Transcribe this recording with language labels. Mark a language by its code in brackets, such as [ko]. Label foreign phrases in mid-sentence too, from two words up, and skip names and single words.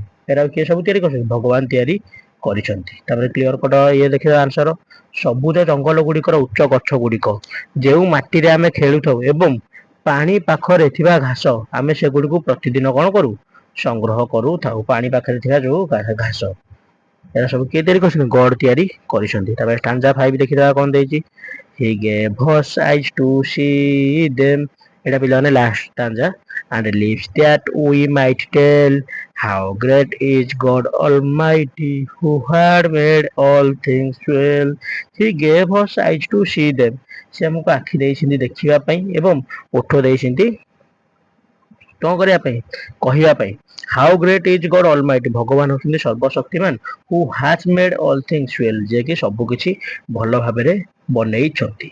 [or] ଏରା କିଏ ସବୁ ତିଆରି କରିଛନ୍ତି, ଭଗବାନ ତିଆରି କରିଛନ୍ତି। ତାପରେ [en] clear cut [or] ଇଏ ଦେଖିବା ଆନ୍ସର, ସବୁଜ ଜଙ୍ଗଲ ଗୁଡିକର ଉଚ୍ଚ ଗଛ ଗୁଡିକ ଯେଉଁ ମାଟିରେ ଆମେ ଖେଳୁଥାଉ ଏବଂ ପାଣି ପାଖରେ ଥିବା ଘାସ ଆମେ ସେଗୁଡିକୁ ପ୍ରତିଦିନ କଣ କରୁ, ସଂଗ୍ରହ କରୁଥାଉ। ପାଣି ପାଖରେ ଥିବା ଯୋଉ ଘାସ, ଏରା ସବୁ କିଏ ତିଆରି କରିଛନ୍ତି, ଗଡ ତିଆରି କରିଛନ୍ତି। ତାପରେ ଷ୍ଟାଞ୍ଜା 5 ଦେଖିଦେବା କଣ ଦେଇଛି। [en] He gave us eyes to see them, [or] ଏଟା ପିଲାମାନେ [en] last stanza, and lips that we might tell how great is God Almighty who had made all things well. He gave us eyes to see them, [or] ସେ ଆମକୁ ଆଖି ଦେଇଛନ୍ତି ଦେଖିବା ପାଇଁ ଏବଂ ଓଠ ଦେଇଛନ୍ତି କଣ କରିବା ପାଇଁ, କହିବା ପାଇଁ। [en] How great is God Almighty, [or] ଭଗବାନ ହଉଛନ୍ତି ସର୍ବଶକ୍ତିମାନ। [en] who has made all things well, [or] ଯିଏକି ସବୁ କିଛି ଭଲ ଭାବରେ ବନେଇଛନ୍ତି।